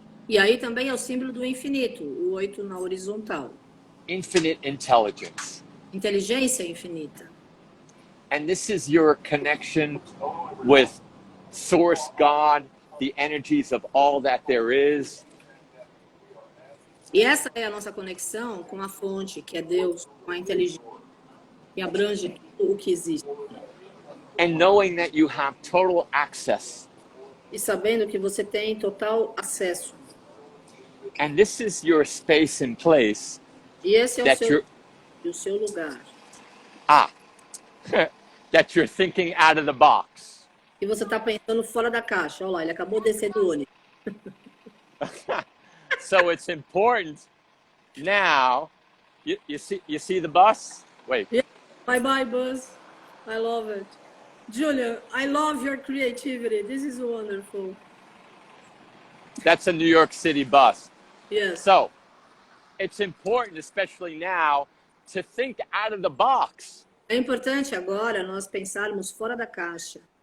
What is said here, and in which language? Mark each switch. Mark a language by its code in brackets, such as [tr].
[pt] E aí também é o símbolo do infinito, o 8 na horizontal. [en] Infinite intelligence. [pt] Inteligência infinita. [en] And this is your connection with Source God, the energies of all that there is. [pt] E essa é a nossa conexão com a fonte, que é Deus, com a inteligência, que abrange tudo o que existe. [en] And knowing that you have total access. [pt] E sabendo que você tem total acesso. [en] And this is your space and place. [pt] E esse é o seu lugar. [en] That you're thinking out of the box. [pt] E você está pensando fora da caixa. Olha lá, ele acabou de descer do ônibus. [en] So it's important now. You see the bus? Wait. Yeah. Bye, Buzz. I love it. Julian, I love your creativity. This is wonderful. That's a New York City bus. Yes. So it's important, especially now, to think out of the box. [pt] É importante agora nós pensarmos fora da caixa.